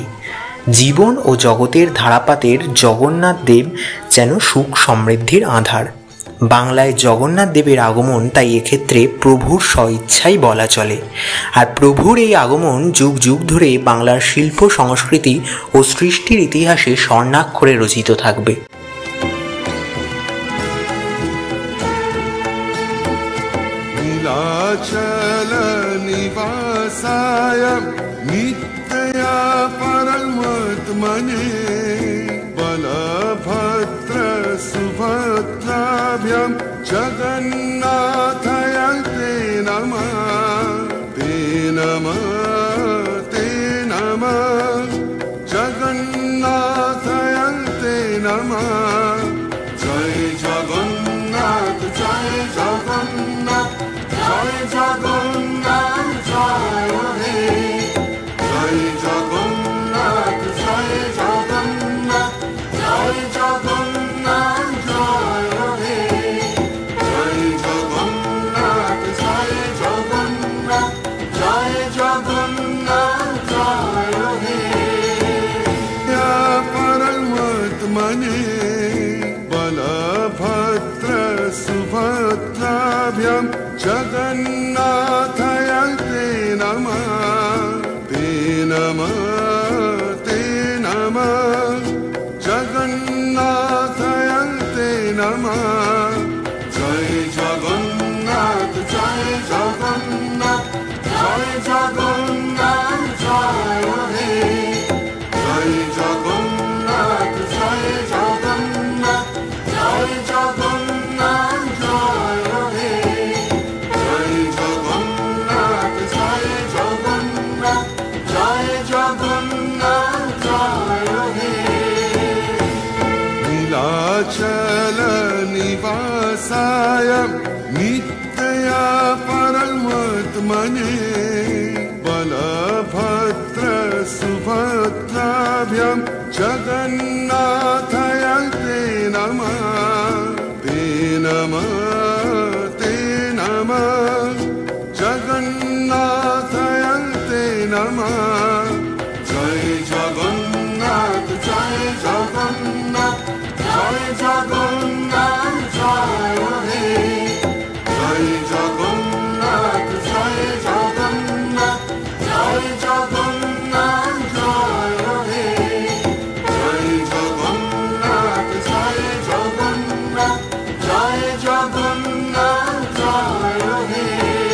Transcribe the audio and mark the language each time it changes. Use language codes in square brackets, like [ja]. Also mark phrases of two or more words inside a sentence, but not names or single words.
[bn] জীবন ও জগতের ধারাপাতের জগন্নাথ দেব যেন সুখ সমৃদ্ধির আধার। বাংলায় জগন্নাথ দেবের আগমন তাই এক্ষেত্রে প্রভুর স্বইচ্ছাই বলা চলে। আর প্রভুর এই আগমন যুগ যুগ ধরে বাংলার শিল্প সংস্কৃতি ও সৃষ্টির ইতিহাসে স্বর্ণাক্ষরে রচিত থাকবে। [sa] नीलाचल निवासाय नित्या परमात्मने बलभद्र सुभद्राभ्यां जगन्नाथाय ते नमः, ते नमः, ते नमः, जगन्नाथाय ते नमः। जय जगन्नाथ, जय जगन्नाथ, जय जगन्नाथ, जय हे, जय जगन्नाथ, जय जगन्नाथ, जय जगन्नाथ, जय हे, जय जगन्नाथ, जय जगन्नाथ, जय जगन्नाथ, जय हे। या परमात्मने बलभद्र सुभद्राभ्यां जगन्नाथाय ते नमः, ते नमः, ते नमः, जगन्नाथाय ते नमः। जय जगन्नाथ, जय जगन्नाथ, जय जगन्नाथ, जय हे, जय जगन्नाथ, जय जगन्नाथ, जय जगन्नाथ, जय हे, जय जगन्नाथ, जय जगन्नाथ, जय जगन्नाथ, जय हे। नीलाचल निवासाय नित्या परमात्मने बलभद्र सुभद्राभ्यां जगन्नाथाय ते नमः, ते नमः, ते नमः, जगन्नाथाय ते नमः। जय जगन्नाथ, जय जगन्नाथ, जय जगन्नाथ, जय हे, जय जगन्नाथ, जय जगन्नाथ, जय जगन्नाथ, जय हे, जय जगन्नाथ, जय जगन्नाथ, जय जगन्नाथ, जय हे।